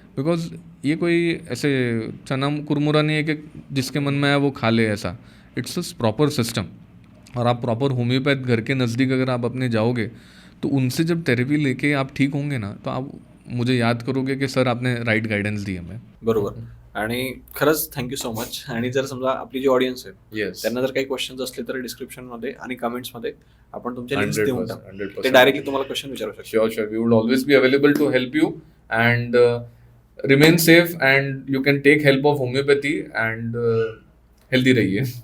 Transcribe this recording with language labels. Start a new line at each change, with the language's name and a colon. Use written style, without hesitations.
Hindi: Because ये कोई ऐसे चना कुरमुरा नहीं है कि जिसके मन में आया वो खा ले ऐसा.
English: It's a proper system.
Hindi: और आप प्रॉपर होम्योपैथ घर के नज़दीक अगर आप अपने जाओगे तो उनसे जब थेरेपी लेके आप ठीक होंगे ना, तो आप मुझे याद करोगे कि सर आपने राइट गाइडेंस दी हमें.
Marathi: बरोबर. आणि खरंच
English: Thank you so much.
Marathi: आणि जर समजा आपली जी ऑडियन्स आहे
English: yes,
Marathi: त्यांना जर काही क्वेश्चन्स असले तर डिस्क्रिप्शनमध्ये आणि कमेंट्समध्ये आपण तुमच्या लिंक्स देऊन टाकू.
English: 100%.
Marathi: ते डायरेक्टली तुम्हाला क्वेश्चन विचारू शकतो.
English: Sure, sure. We would always be available to help you, and remain safe, and you can take help of homeopathy and healthy रहिए.